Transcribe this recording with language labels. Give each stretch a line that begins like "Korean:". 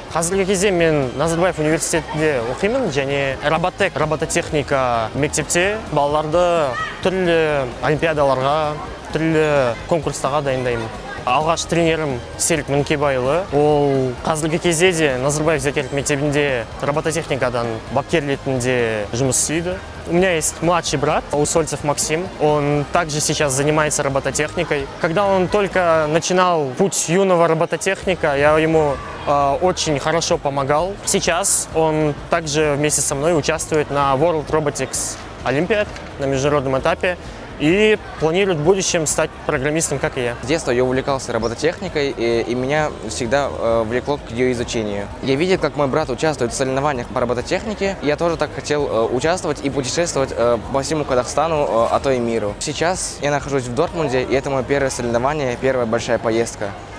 Kazakh: Қазіргі кезде мен Назарбаев университетінде оқимын және робототехника мектепте балаларды түрлі олимпиадаларға, түрлі конкурстарға дайындаймын. Алғаш тренерім Серік Мінкебайұлы. Ол қазіргі кезде де Назарбаев зияткерлік мектебінде робототехникадан бапкер ретінде жұмыс істейді.
Russian: У меня есть младший брат, Усольцев Максим. Он также сейчас занимается робототехникой. Когда он только начинал путь юного робототехника, я ему очень хорошо помогал. Сейчас он также вместе со мной участвует на World Robotics Olympiad на международном этапе и планирует в будущем стать программистом, как и я. С детства я увлекался робототехникой, и меня всегда влекло к ее изучению. Я видел, как мой брат участвует в соревнованиях по робототехнике. Я тоже так хотел участвовать и путешествовать по всему Казахстану, а то и миру. Сейчас я нахожусь в Дортмунде, и это мое первое соревнование, первая большая поездка.